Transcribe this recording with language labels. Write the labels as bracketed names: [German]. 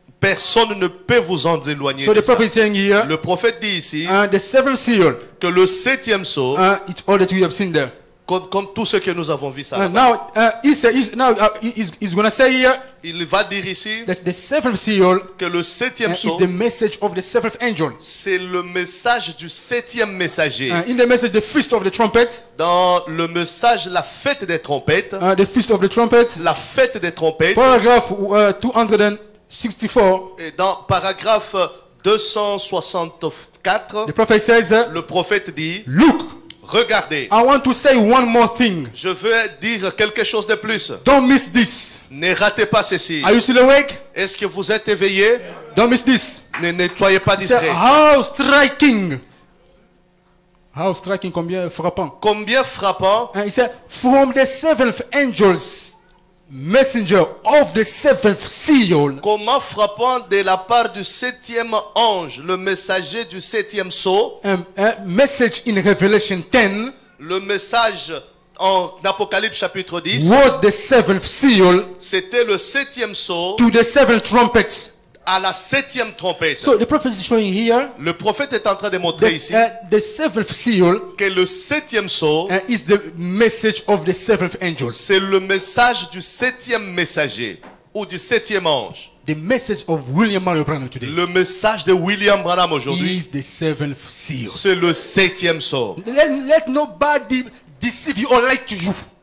[French] personne ne peut vous en éloigner. [English] So [French] de [English] the [French] ça. [English] prophet is saying here, [French] Le prophète dit ici [English] the 7th seal, [French] que le 7e sceau [English] it's all that we have seen there. [French] Comme tout ce que nous avons vu ça. [English] Now, he's going to say here [French] Il va dire ici [English] that the seventh seal [French] que le septième [English] is [French] sceau, [English] the message of the seventh angel. [French] c'est le message du septième messager. [English] In the message, the feast of the trumpet, [French] Dans le message, la fête des trompettes, [English] the feast of the trumpet, [French] la fête des trompettes, [English] paragraph 264, [French] et dans paragraphe 264, [English] the prophet says, [French] le prophète dit, [English] look, [French] regardez, [English] I want to say one more thing. [French] je veux dire quelque chose de plus. [English] Don't miss this. [French] Ne ratez pas ceci. [English] Are you still awake? [French] Est-ce que vous êtes éveillé? [English] Don't miss this. [French] Ne soyez pas [English] Say, [French] distrait. [English] how striking. How striking, [French] combien frappant. Combien frappant, [English] And he said, from the seventh angel's messenger of the seventh seal, [French] comment frappant de la part du septième ange, le messager du septième sceau, [English] a message in Revelation 10 [French] le message en Apocalypse chapitre 10, [English] was the seventh seal [French] c'était le septième sceau [English] to the seven trumpets. [French] à la septième trompette. [English] So the prophet is showing here [French] Le prophète est en train de montrer ici [English] the seventh seal [French] que le septième sceau, [English] is the message of the seventh angel. [French] c'est le message du septième messager ou du septième ange. [English] The message of William Mario Branham today [French] Le message de William Branham aujourd'hui, [English] is the seventh seal. [French] c'est le septième sceau. [English] Let nobody deceive you or lie to you.